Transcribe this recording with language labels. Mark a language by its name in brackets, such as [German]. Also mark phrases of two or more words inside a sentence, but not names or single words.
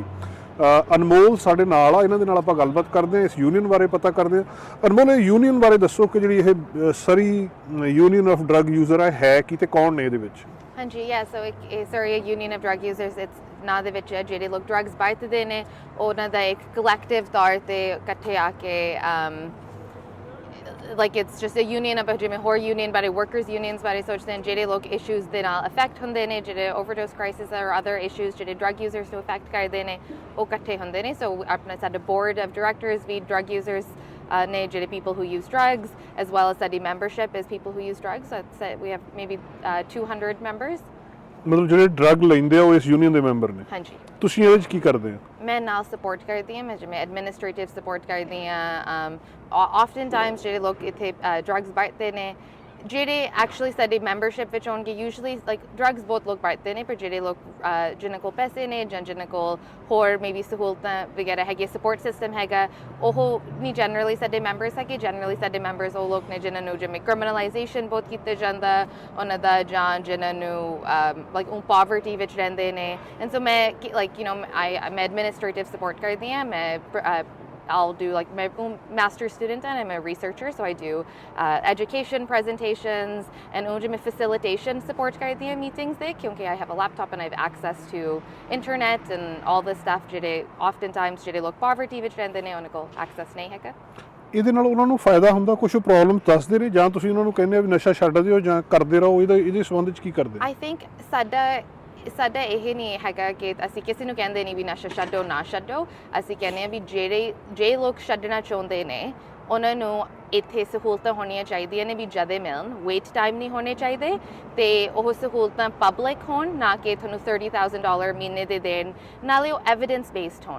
[Punjabi] ਅਨਮੋਲ ਸਾਡੇ ਨਾਲ ਆ, ਇਹਨਾਂ ਦੇ ਨਾਲ ਆਪਾਂ ਗੱਲਬਾਤ ਕਰਦੇ ਹਾਂ, ਇਸ ਯੂਨੀਅਨ ਬਾਰੇ ਪਤਾ ਕਰਦੇ ਹਾਂ। ਅਨਮੋਲ, ਇਹ ਯੂਨੀਅਨ ਬਾਰੇ ਦੱਸੋ ਕਿ ਜਿਹੜੀ ਇਹ ਸਰੀ ਯੂਨੀਅਨ ਆਫ ਡਰੱਗ ਯੂਜ਼ਰ ਹੈ ਕੀ, ਅਤੇ ਕੌਣ ਨੇ ਇਹਦੇ ਵਿੱਚ? ਹਾਂਜੀ, ਸੋ ਸਰੀ ਯੂਨੀਅਨ ਆਫ ਡਰੱਗ ਯੂਜ਼ਰਸ ਇਟਸ ਨਾਂ ਦੇ ਵਿੱਚ ਜਿਹੜੇ ਲੋਕ ਡਰੱਗਸ ਵਰਤਦੇ ਨੇ ਉਹਨਾਂ ਦਾ ਇੱਕ ਕਲੈਕਟਿਵ ਤੌਰ 'ਤੇ ਇਕੱਠੇ ਆ ਕੇ [English] like it's just a union of [Punjabi] ਜਿਵੇਂ ਹੋਰ ਯੂਨੀਅਨ ਬਾਰੇ, [English] workers unions [Punjabi] ਬਾਰੇ ਸੋਚਦੇ ਨੇ, ਜਿਹੜੇ ਲੋਕ ਇਸ਼ੂਜ਼ ਦੇ ਨਾਲ ਅਫੈਕਟ ਹੁੰਦੇ ਨੇ, ਜਿਹੜੇ [English] overdose crisis or other issues [Punjabi] ਜਿਹੜੇ [English] drug users [Punjabi] ਨੂੰ ਅਫੈਕਟ ਕਰਦੇ ਨੇ, ਉਹ ਇਕੱਠੇ ਹੁੰਦੇ ਨੇ। ਸੋ ਆਪਣਾ ਸਾਡਾ [English] board of directors [Punjabi] ਵੀ [English] drug users [Punjabi] ਨੇ, ਜਿਹੜੇ [English] people who use drugs, as well as study membership is people who use drugs. So we have maybe 200 members. [Punjabi] ਮਤਲਬ ਜਿਹੜੇ ਡਰੱਗ ਲੈਂਦੇ ਆ ਉਹ ਇਸ ਯੂਨੀਅਨ ਦੇ ਮੈਂਬਰ ਨੇ? ਹਾਂਜੀ। ਤੁਸੀਂ ਇਹਦੇ 'ਚ ਕੀ ਕਰਦੇ ਹੋ? ਮੈਂ ਨਾਲ ਸਪੋਰਟ ਕਰਦੀ ਹਾਂ, ਮੈਂ ਜਿਵੇਂ [English] administrative support [Punjabi] ਕਰਦੀ ਹਾਂ। [English] often times [Punjabi] ਜਿਹੜੇ ਲੋਕ ਇੱਥੇ ਡਰੱਗਸ ਵਰਤਦੇ ਨੇ, ਜਿਹੜੇ ਐਕਚੁਅਲੀ ਸਾਡੀ ਮੈਂਬਰਸ਼ਿਪ ਵਿੱਚ ਹੋਣਗੇ, [English] usually like drugs [Punjabi] ਬਹੁਤ ਲੋਕ ਵਰਤਦੇ ਨੇ, ਪਰ ਜਿਹੜੇ ਲੋਕ ਜਿਨ੍ਹਾਂ ਕੋਲ ਪੈਸੇ ਨੇ ਜਾਂ ਜਿਨ੍ਹਾਂ ਕੋਲ ਹੋਰ ਮੇਬੀ ਸਹੂਲਤਾਂ ਵਗੈਰਾ ਹੈਗੀਆਂ, [English] support system [Punjabi] ਹੈਗਾ, ਉਹ ਨਹੀਂ ਜਨਰਲੀ ਸਾਡੇ ਮੈਂਬਰਸ ਹੈਗੇ। ਜਨਰਲੀ ਸਾਡੇ ਮੈਂਬਰਸ ਉਹ ਲੋਕ ਨੇ ਜਿਨ੍ਹਾਂ ਨੂੰ ਜਿਵੇਂ ਕ੍ਰਿਮੀਨਲਾਈਜੇਸ਼ਨ ਬਹੁਤ ਕੀਤਾ ਜਾਂਦਾ ਉਹਨਾਂ ਦਾ, ਜਾਂ ਜਿਨ੍ਹਾਂ ਨੂੰ ਲਾਈਕ ਉਹ ਪਾਵਰਟੀ ਵਿੱਚ ਰਹਿੰਦੇ ਨੇ। [English] and so [Punjabi] ਮੈਂ ਲਾਈਕ ਮੈਂ [English] administrative support [Punjabi] ਕਰਦੀ ਹਾਂ। [English] ਮੈਂ I'll do like my master's student and I'm a researcher, so I do education presentations and मैं facilitation support [Hindi] करती हूँ [English] meetings दे, क्योंकि I have a laptop and I have access to internet and all this stuff ਜਿਹੜੇ oftentimes [Punjabi] ਜਿਹੜੇ ਲੋਕ poverty ਵਿੱਚ ਰਹਿੰਦੇ ਨੇ ਉਹਨਾਂ ਕੋਲ access ਨਹੀਂ ਹੈਗਾ। ਇਹਦੇ ਨਾਲ ਉਹਨਾਂ ਨੂੰ ਫਾਇਦਾ ਹੁੰਦਾ? ਕੁਛ ਪ੍ਰੋਬਲਮ ਦੱਸਦੇ ਨੇ, ਜਾਂ ਤੁਸੀਂ ਉਹਨਾਂ ਨੂੰ ਕਹਿੰਦੇ ਆ ਵੀ ਨਸ਼ਾ ਛੱਡ ਦਿਓ ਜਾਂ ਕਰਦੇ ਰਹੋ? ਇਹਦੇ ਸੰਬੰਧ ਵਿੱਚ ਕੀ ਕਰਦੇ? [English] I think [Punjabi] ਸਾਡਾ ਇਹ ਨਹੀਂ ਹੈਗਾ ਕਿ ਅਸੀਂ ਕਿਸੇ ਨੂੰ ਕਹਿੰਦੇ ਨਹੀਂ ਵੀ ਨਸ਼ਾ ਛੱਡੋ ਨਾ ਛੱਡੋ। ਅਸੀਂ ਕਹਿੰਦੇ ਹਾਂ ਵੀ ਜਿਹੜੇ ਲੋਕ ਛੱਡਣਾ ਚਾਹੁੰਦੇ ਨੇ ਉਹਨਾਂ ਨੂੰ ਇੱਥੇ ਸਹੂਲਤਾਂ ਹੋਣੀਆਂ ਚਾਹੀਦੀਆਂ ਨੇ ਵੀ ਜਦੇ ਮਿਲਣ, [English] wait time [Punjabi] ਨਹੀਂ ਹੋਣੇ ਚਾਹੀਦੇ, ਅਤੇ ਉਹ ਸਹੂਲਤਾਂ ਪਬਲਿਕ ਹੋਣ, ਨਾ ਕਿ ਤੁਹਾਨੂੰ $30,000 ਮਹੀਨੇ ਦੇ ਦੇਣ, ਨਾਲੇ ਉਹ [English] evidence based [Punjabi] ਹੋਣ।